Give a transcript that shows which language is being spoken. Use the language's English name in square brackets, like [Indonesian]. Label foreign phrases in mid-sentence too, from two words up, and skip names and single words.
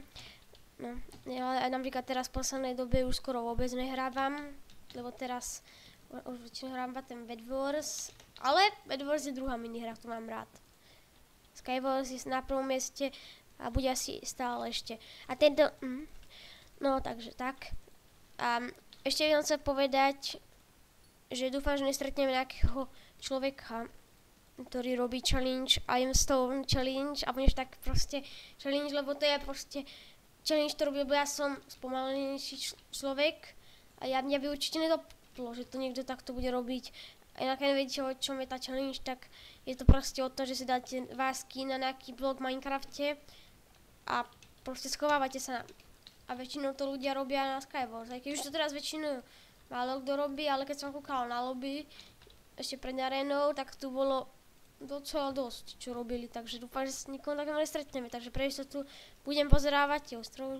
[Slovak] No, ja napríklad teraz v poslednej dobe už skoro vôbec nehrávam, lebo teraz už väčšinou hrám ten Bed Wars, ale Bed Wars je druhá minihra, ktorú mám rád. Skywars je na prvom mieste a bude asi stále ešte. A tento, no takže tak. A ešte by som chcel povedať, že dúfam, že nestretneme nejakého človeka, ktorý robí challenge, [English] I am Stone challenge, [Slovak] a budeš tak proste challenge, lebo to je proste challenge, ktorú robil, ja som spomalenejší človek a ja by určite nedoplo, že to niekto takto bude robiť. A inak neviete, o čom je tá challenge, tak je to proste o to, že si dáte vásky na nejaký blok v Minecrafte a proste schovávate sa a väčšinou to ľudia robia na Skywars, aj keď už to teraz väčšinou málo kto robí, ale keď som kúkala na lobby ešte pred arénou, tak tu bolo docela dosť, čo robili, takže dúfam, že s nikom takým nestretneme, takže pre istotu budem pozerávať tie